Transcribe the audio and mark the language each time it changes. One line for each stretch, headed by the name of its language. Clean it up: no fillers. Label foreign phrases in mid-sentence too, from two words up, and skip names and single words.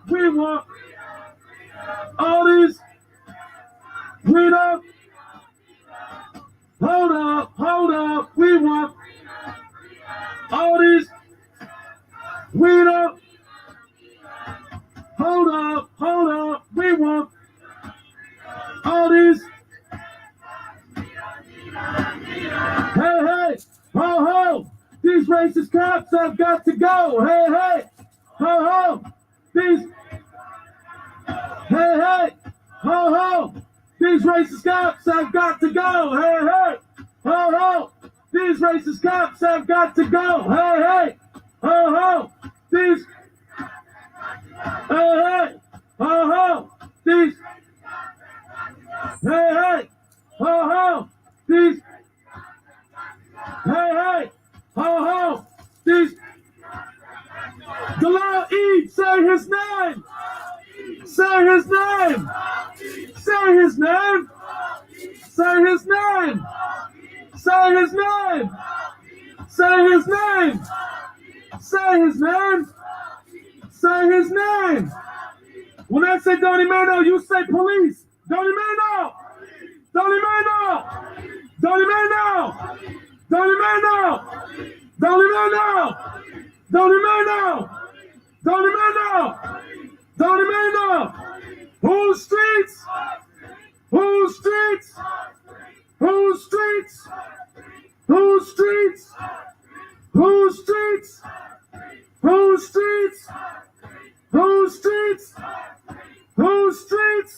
English: We want all these freedom. Hold up, hold up. We want all these freedom. Hold up, hold up. We want all these. Hey, hey, ho, ho. These racist cops have got to go. Hey, hey, ho, ho. These. Hey, hey, ho, ho. These racist cops have got to go. Hey, hey, ho, ho. These racist cops have got to go. Hey, hey, ho, ho. These. Hey, hey, ho, ho. These. Hey, hey, ho, ho. These. Hey, hey, ho, ho. These. DOLAL E, say his name. Say his name. Say his name. Say his name. Say his name. Say his name. Say his name. Say his name. When I say Donnie Mano, you say police. Donnie Mano. Donnie Mano. Donnie Mano. Donnie Mano. Donnie Mano. Donnie Mano. Donnie Mano. Donnie Mano. Whose streets? Whose streets? Whose streets? Whose streets? Whose streets? Whose streets? Whose streets? Whose streets?